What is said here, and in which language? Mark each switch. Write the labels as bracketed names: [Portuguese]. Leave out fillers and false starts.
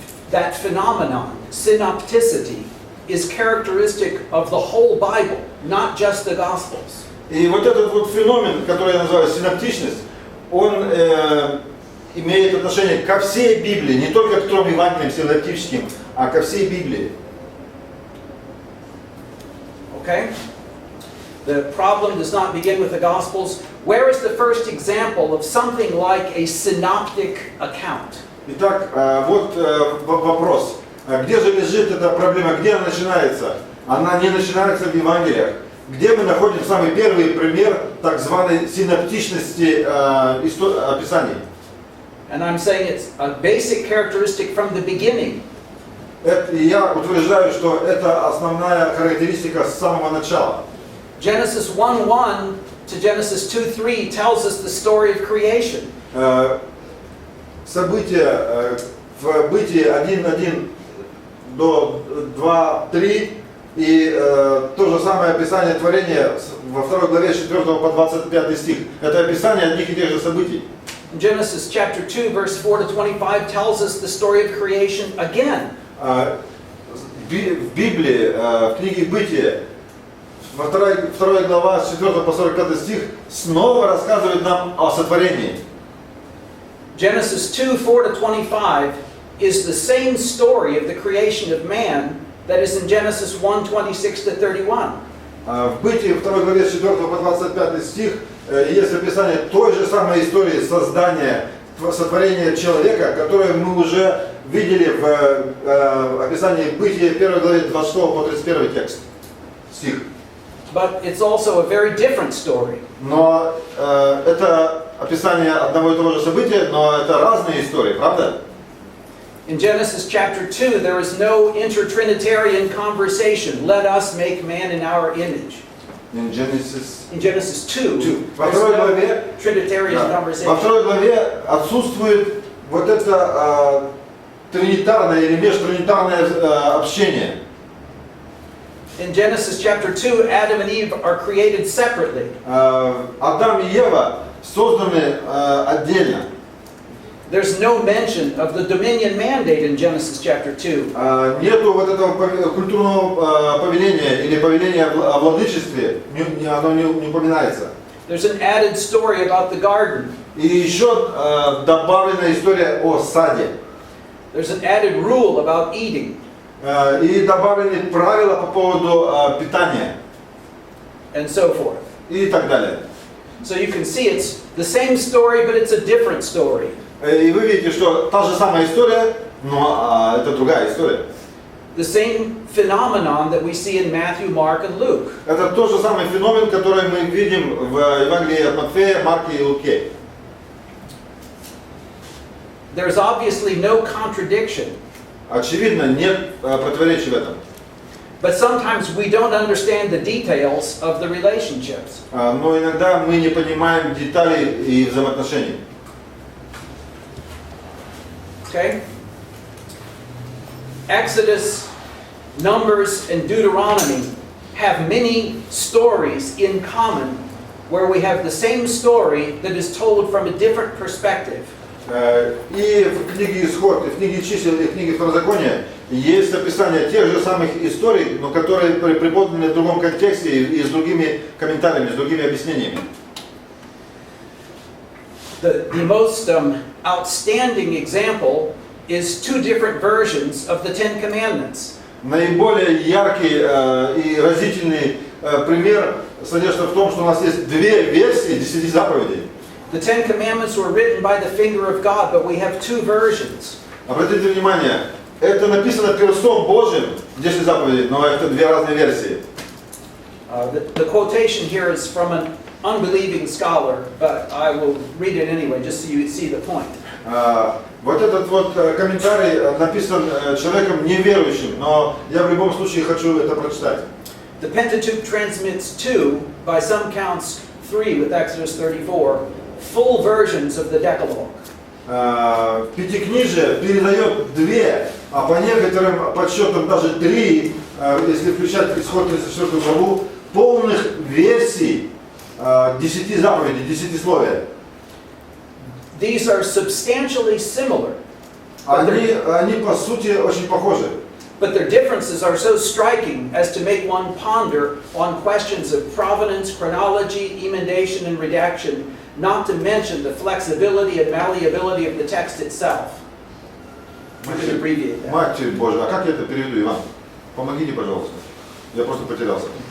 [English] That phenomenon, synopticity, is characteristic of the whole Bible, not just the Gospels. [Russian] И вот этот вот феномен, который я называю синоптичность, он имеет отношение ко всей Библии, не только к трем Евангелиям синоптическим, а ко всей Библии. [English] Okay? The problem does not begin with the Gospels. Where is the first example of something like a synoptic account? [Russian] Итак, вот вопрос. Где же лежит эта проблема? Где она начинается? Она не начинается в Евангелиях. Где мы находим самый первый пример так званой синоптичности описаний? [English] And I'm saying it's a basic characteristic from the beginning. [Russian] Я утверждаю, что это основная характеристика с самого начала. [English] Genesis 1:1 to Genesis 2:3 tells us the story of creation. [Russian] События в Бытии 1:1 до 2:3 и то же самое описание творения во второй главе 4 по 25 стих. Это описание одних и тех же событий. [English] Genesis chapter 2 verse 4 to 25 tells us the story of creation again. [Russian] в Библии, в книге «Бытие», 2 глава, с 4 по 45 стих, снова рассказывает нам о сотворении. [English] Genesis 2:4-25 is the same story of the creation of man that is in Genesis 1:26-31. [Russian] В Бытии, 2 главе, с 4 по 25 стих, есть описание той же самой истории создания, сотворения человека, которую мы уже видели в описании Бытия 1 главе 26 по 31 текст, стих. [English] But it's also a very different story. [Russian] Но это описание одного и того же события, но это разные истории, правда? [English] In Genesis chapter 2, there is no intertrinitarian conversation. Let us make man in our image. In Genesis 2, [Russian] Во [English] there's [Russian] второй [English] no [Russian] главе, [English] Trinitarian [Russian] во [English] conversation. [Russian] второй главе отсутствует вот это тринитарное или межтринитарное общение. [English] In Genesis chapter 2, Adam and Eve are created separately. [Russian] Адам и Ева созданы отдельно. [English] There's no mention of the dominion mandate in Genesis chapter 2. [Russian] Нету вот этого культурного повеления или повеления о владычестве, оно не упоминается. [English] There's an added story about the garden. [Russian] И еще добавлена история о саде. [English] There's an added rule about eating. [Russian] И добавлены правила по поводу питания. [English] And so forth. [Russian] И так далее. [English] So you can see it's the same story, but it's a different story. [Russian] И вы видите, что та же самая история, но это другая история. [English] The same phenomenon that we see in Matthew, Mark, and Luke. [Russian] Это тот же самый феномен, который мы видим в Евангелии от Матфея, Марка и Луки. [English] There's obviously no contradiction. [Russian] Очевидно, нет противоречий в этом. [English] But sometimes we don't understand the details of the relationships. [Russian] Но иногда мы не понимаем деталей и взаимоотношений. [English] Okay? Exodus, Numbers, and Deuteronomy have many stories in common where we have the same story that is told from a different perspective. [Russian] И в книге «Исход», и в книге «Чисел», и в книге «Второзакония» есть описание тех же самых историй, но которые преподаны в другом контексте и с другими комментариями, с другими объяснениями. [English] The most outstanding example is two different versions of the Ten Commandments. [Russian] Наиболее яркий и разительный пример содержится в том, что у нас есть две версии 10 заповедей. [English] The Ten Commandments were written by the finger of God, but we have two versions. [Russian] Обратите внимание, это написано перстом Божьим, 10 заповедей, но это две разные версии. [English] The quotation here is from an unbelieving scholar, but I will read it anyway, just so you see the point. [Russian] Вот этот вот комментарий написан человеком неверующим, но я в любом случае хочу это прочитать. [English] The Pentateuch transmits two, by some counts 3 with Exodus 34, full versions of the Decalogue. [Russian] Пятикнижие передает две, а по некоторым подсчетам даже 3, если включать Исход 34 главу, полных версий 10 заповедей, 10-словия. [English] These are substantially similar. [Russian] Они по сути очень похожи. [English] But their differences are so striking as to make one ponder on questions of provenance, chronology, emendation, and redaction, not to mention the flexibility and malleability of the text itself. We can abbreviate that. [Russian] Матерь Божия, а как я это переведу, Иван? Помогите, пожалуйста. Я просто потерялся.